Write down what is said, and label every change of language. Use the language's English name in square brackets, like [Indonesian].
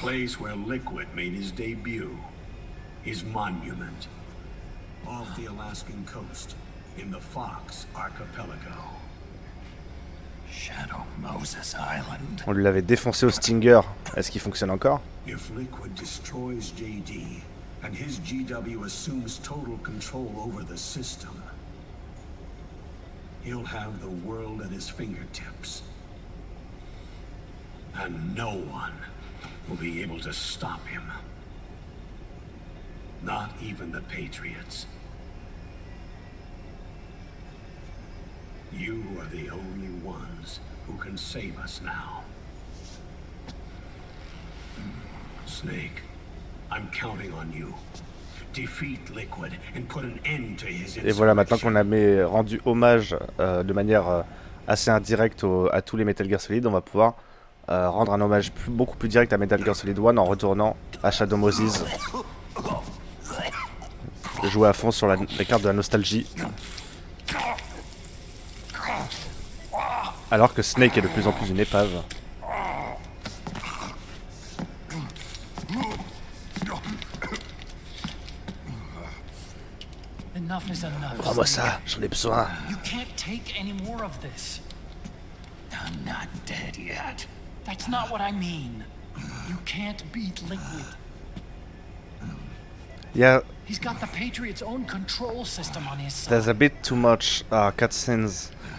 [English] place where Liquid made his debut. his monument, off the Alaskan coast, in the Fox Archipelago. Shadow Moses Island. [French] On lui l'avait défoncé au Stinger. Est-ce qu'il fonctionne encore? [English] If Liquid destroys JD, and his GW assumes total control over the system, he'll have the world at his fingertips. And no one will be able to stop him. Not even the Patriots. You are the only ones who can save us now. Snake, I'm counting on you. Defeat Liquid and put an end to his [French] Et voilà, maintenant qu'on a rendu hommage de manière assez indirecte à tous les Metal Gear Solid, on va pouvoir rendre un hommage beaucoup plus direct à Metal Gear Solid 1 en retournant à Shadow Moses. Jouer à fond sur les cartes de la nostalgie. Alors que Snake est de plus en plus une épave. [English] Enough is enough. [French] Prends-moi ça, j'en ai besoin. [English] You can't take any more of this. I'm not dead yet. That's not what I mean. You can't beat Liquid. Yeah, He's got the Patriot's own control system on his side. there's a bit too much cutscenes.